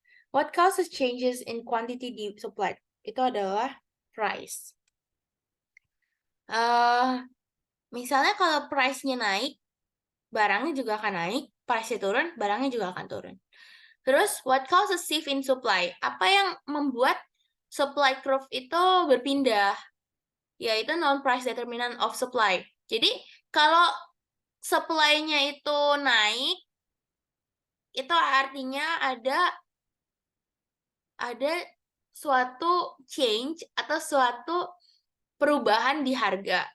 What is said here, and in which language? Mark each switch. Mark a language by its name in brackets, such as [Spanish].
[English] What causes changes in quantity supplied? [Indonesian] Itu adalah price. Misalnya kalau price-nya naik, barangnya juga akan naik. Price-nya turun, barangnya juga akan turun. Terus, [English] what causes shift in supply? [Indonesian] Apa yang membuat supply curve itu berpindah? Yaitu [English] non-price determinant of supply. [Indonesian] Jadi, kalau supply-nya itu naik, itu artinya ada suatu change atau suatu perubahan di harga.